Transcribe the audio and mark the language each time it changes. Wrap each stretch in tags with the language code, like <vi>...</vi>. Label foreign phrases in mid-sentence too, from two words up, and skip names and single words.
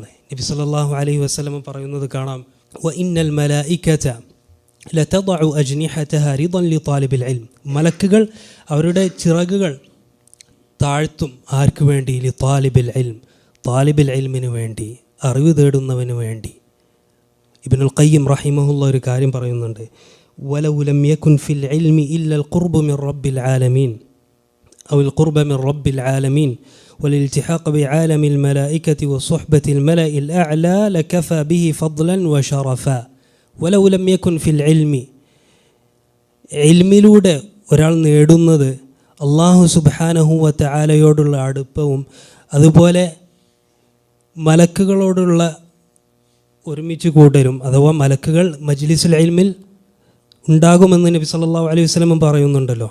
<ml>നബി</ml> <ar>صلى الله عليه وسلم</ar> <ml>പറയുന്നത് കാണാം,</ml> <ar>وإن الملائكة لتضع أجنحتها رضا لطالب العلم,</ar> <ml>മലക്കുകൾ അവരുടെ ചിറകുകൾ താഴ്ത്തും ആർക്ക് വേണ്ടി?</ml> <ar>لطالب العلم,</ar> <ml>താലിബിൽ ഇൽമിന് വേണ്ടി. അറിവ് തേടുന്നവന് വേണ്ടി. ഇബ്നുൽ ഖയ്യിം റഹിമഹുള്ള ഒരു കാര്യം പറയുന്നുണ്ട്,</ml> <ar>ولو لم يكن في العلم إلا القرب من رب العالمين أو القرب من رب العالمين والالتحاق بعالم الملائكة وصحبة الملأ الأعلى لكفى به فضلا وشرفا ولو لم يكن في العلم.</ar> <ml>ഇൽമിലൂടെ ഒരാൾ നേടുന്നത് അല്ലാഹു</ml> <ar>سبحانه وتعالى</ar> <ml>അടുപ്പവും അതുപോലെ മലക്കുകളോടുള്ള ഒരുമിച്ച് കൂട്ടരും, അഥവാ മലക്കുകൾ</ml> <ar>مجلس العلم</ar> <ml>ഉണ്ടാകുമെന്ന് നബി</ml> <ar>صلى الله عليه وسلم</ar> <ml>പറയുന്നുണ്ടല്ലോ.</ml>